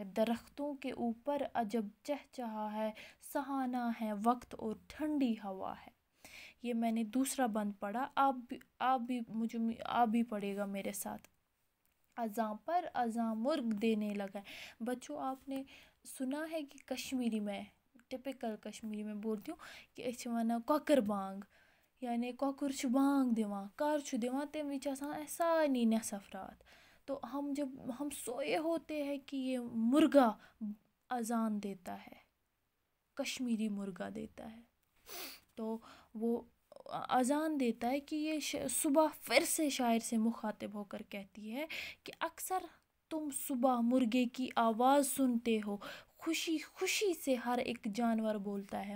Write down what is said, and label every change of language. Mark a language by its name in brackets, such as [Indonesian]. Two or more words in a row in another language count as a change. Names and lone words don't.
[Urdu] درختوں کے اوپر عجب چہچہا ہے، سہانا ہے وقت اور ٹھنڈی ہوا ہے. یہ میں نے دوسرا بند پڑھا. آپ بھی پڑھے گا میرے ساتھ. اذاں پر اذاں مرغ دینے لگا ہے. بچوں آپ نے سنا ہے کہ کشمیری میں، ٹپکل کشمیری میں بولتی ہوں کہ [Kashmiri] أسۍ چھِ وَنان کۄکٕر بانگ. یعنی کۄکُر چھُ بانگ دِوان. کر چھُ دِوان؟ تمہِ وِزِ چھِ آسان اَسہِ سارنٕے نٮ۪صف رات. [Urdu] تو جب ہم سوئے ہوتے ہیں کہ یہ مرغا اذان دیتا ہے، کشمیری مرغا دیتا ہے. تو وہ اذان دیتا ہے کہ یہ صبح پھر سے شاعر سے مخاطب ہو کر کہتی ہے کہ اکثر تم صبح مرغے کی آواز سنتے ہو، خوشی خوشی سے ہر ایک جانور بولتا ہے.